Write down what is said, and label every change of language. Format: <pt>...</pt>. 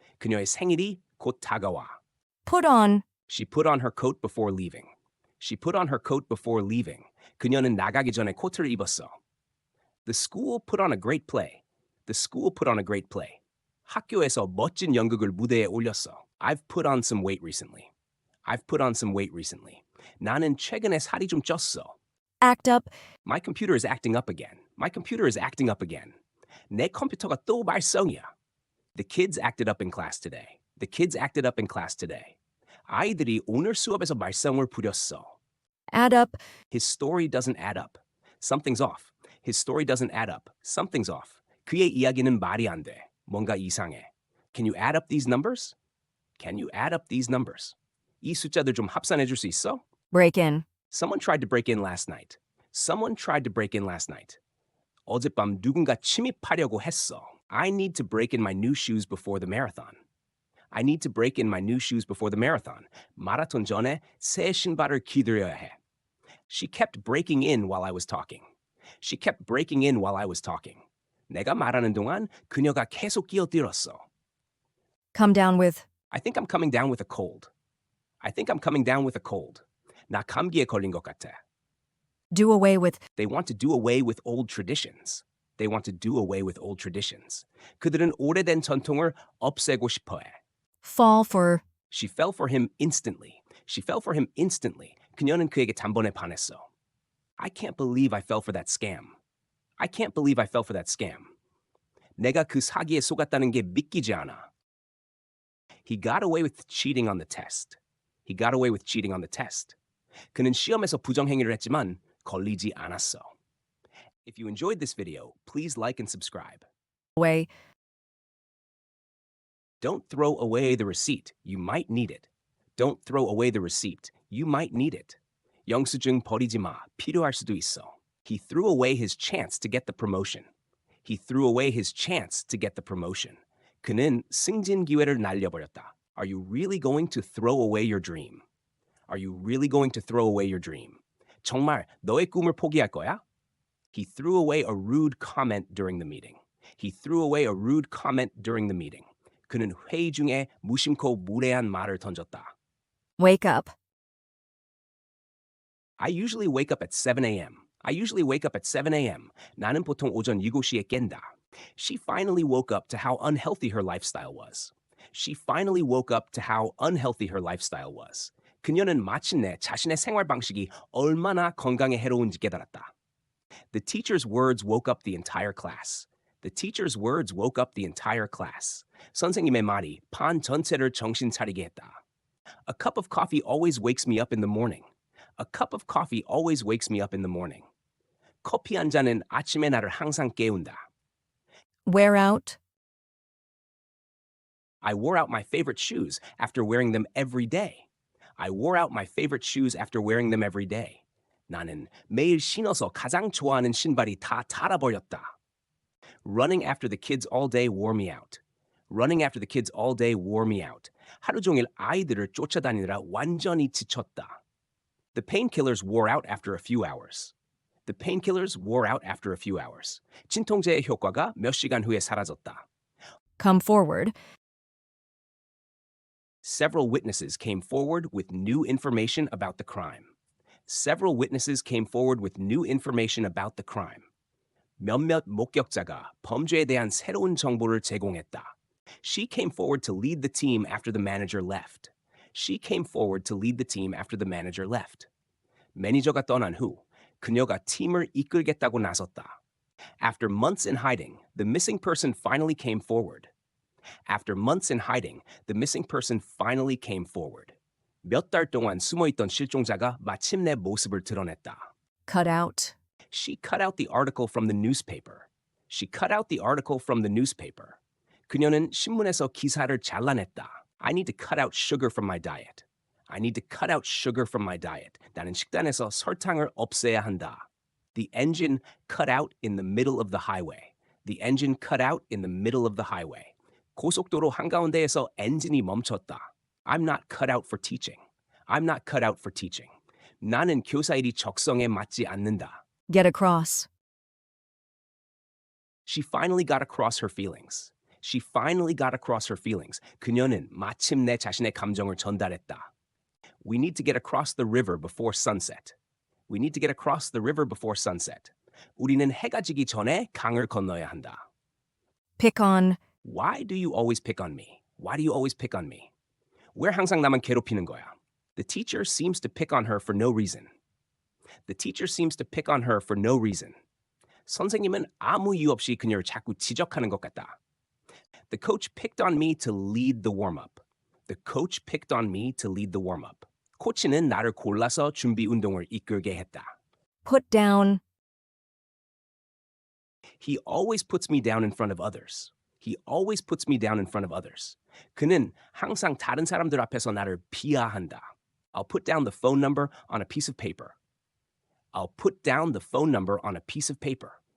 <ko>그녀의 생일이 곧 다가와.</ko> <en>Put on. She put on her coat before leaving. She put on her coat before leaving.</en> <ko>그녀는 나가기 전에 코트를 입었어.</ko> <en>The school put on a great play. The school put on a great play.</en> <ko>학교에서 멋진 연극을 무대에 올렸어.</ko> <en>I've put on some weight recently. I've put on some weight recently.</en> <ko>나는 최근에 살이 좀 쪘어.</ko> <en>Act up. My computer is acting up again. My computer is acting up again.</en> <ko>내 컴퓨터가 또 말썽이야.</ko> <en>The kids acted up in class today. The kids acted up in class today.</en> <ko>아이들이 오늘 수업에서 말썽을 부렸어.</ko> <en>Add up. His story doesn't add up. Something's off. His story doesn't add up. Something's off.</en> <ko>그의 이야기는 말이 안 돼. 뭔가 이상해.</ko> <en>Can you add up these numbers? Can you add up these numbers?</en> <ko>이 숫자들 좀 합산해 줄 수 있어?</ko> <en>Break in. Someone tried to break in last night. Someone tried to break in last night.</en> <ko>어젯밤 누군가 침입하려고 했어.</ko> <en>I need to break in my new shoes before the marathon. I need to break in my new shoes before the marathon.</en> <ko>마라톤 전에 새 신발을 기들여야 해.</ko> <en>She kept breaking in while I was talking. She kept breaking in while I was talking.</en> <ko>내가 말하는 동안 그녀가 계속 끼어들었어.</ko> <en>Come down with. I think I'm coming down with a cold. I think I'm coming down with a cold.</en> <ko>나 감기에 걸린 것 같아.</ko> <en>Do away with. They want to do away with old traditions. They want to do away with old traditions.</en> <ko>그들은 오래된 전통을 없애고 싶어 해.</ko> <en>Fall for. She fell for him instantly. She fell for him instantly.</en> <ko>그녀는 그에게 단번에 반했어.</ko> <en>I can't believe I fell for that scam. I can't believe I fell for that scam.</en> <ko>내가 그 사기에 속았다는 게 믿기지 않아.</ko> <en>He got away with cheating on the test. He got away with cheating on the test.</en> <ko>그는 시험에서 부정행위를 했지만 걸리지 않았어.</ko> <en>If you enjoyed this video, please like and subscribe. Away. Don't throw away the receipt. You might need it. Don't throw away the receipt. You might need it.</en> <ko>영수증 버리지 마. 필요할 수도 있어.</ko> <en>He threw away his chance to get the promotion. He threw away his chance to get the promotion.</en> <ko>그는 승진 기회를 날려버렸다.</ko> <en>Are you really going to throw away your dream? Are you really going to throw away your dream?</en> <ko>정말 너의 꿈을 포기할 거야?</ko> <en>He threw away a rude comment during the meeting. He threw away a rude comment during the meeting.</en> <ko>그는 회의 중에 무심코 무례한 말을 던졌다.</ko> <en>Wake up. I usually wake up at 7 a.m. I usually wake up at 7 a.m.</en> <ko>나는 보통 오전 7시에 깬다.</ko> <en>She finally woke up to how unhealthy her lifestyle was. She finally woke up to how unhealthy her lifestyle was.</en> <ko>그녀는 마침내 자신의 생활 방식이 얼마나 건강에 해로운지 깨달았다.</ko> <en>The teacher's words woke up the entire class. The teacher's words woke up the entire class.</en> <ko>선생님의 말이 반 전체를 정신 차리게 했다.</ko> <en>A cup of coffee always wakes me up in the morning. A cup of coffee always wakes me up in the morning.</en> <ko>커피 한 잔은 아침에 나를 항상 깨운다.</ko> <en>Wear out. I wore out my favorite shoes after wearing them every day. I wore out my favorite shoes after wearing them every day.</en> <ko>나는 매일 신어서 가장 좋아하는 신발이 다 닳아버렸다.</ko> <en>Running after the kids all day wore me out. Running after the kids all day wore me out.</en> <ko>하루 종일 아이들을 쫓아다니느라 완전히 지쳤다.</ko> <en>The painkillers wore out after a few hours. The painkillers wore out after a few hours.</en> <ko>진통제의 효과가 몇 시간 후에 사라졌다.</ko> <en>Come forward. Several witnesses came forward with new information about the crime. Several witnesses came forward with new information about the crime.</en> <ko>몇몇 목격자가 범죄에 대한 새로운 정보를 제공했다.</ko> <en>She came forward to lead the team after the manager left. She came forward to lead the team after the manager left.</en> <ko>매니저가 떠난 후 그녀가 팀을 이끌겠다고 나섰다.</ko> <en>After months in hiding, the missing person finally came forward. After months in hiding, the missing person finally came forward.</en> <ko>몇 달 동안 숨어있던 실종자가 마침내 모습을 드러냈다.</ko> <en>Cut out. She cut out the article from the newspaper. She cut out the article from the newspaper.</en> <ko>그녀는 신문에서 기사를 잘라냈다.</ko> <en>I need to cut out sugar from my diet. I need to cut out sugar from my diet.</en> <ko>나는 식단에서 설탕을 없애야 한다.</ko> <en>The engine cut out in the middle of the highway. The engine cut out in the middle of the highway.</en> <ko>고속도로 한가운데에서 엔진이 멈췄다.</ko> <en>I'm not cut out for teaching. I'm not cut out for teaching.</en> <ko>나는 교사 일이 적성에 맞지 않는다.</ko> <en>Get across. She finally got across her feelings. She finally got across her feelings.</en> <ko>그녀는 마침내 자신의 감정을 전달했다.</ko> <en>We need to get across the river before sunset. We need to get across the river before sunset.</en> <ko>우리는 해가 지기 전에 강을 건너야 한다.</ko> <en>Pick on. Why do you always pick on me? Why do you always pick on me?</en> <ko>왜 항상 나만 괴롭히는 거야?</ko> <en>The teacher seems to pick on her for no reason. The teacher seems to pick on her for no reason.</en> <ko>선생님은 아무 이유 없이 그녀를 자꾸 지적하는 것 같다.</ko> <en>The coach picked on me to lead the warm-up. The coach picked on me to lead the warm-up.</en> <ko>코치는 나를 골라서 준비 운동을 이끌게 했다.</ko> <en>Put down. He always puts me down in front of others. He always puts me down in front of others.</en> <ko>그는 항상 다른 사람들 앞에서 나를 비하한다.</ko> <en>I'll put down the phone number on a piece of paper. I'll put down the phone number on a piece of paper.</en>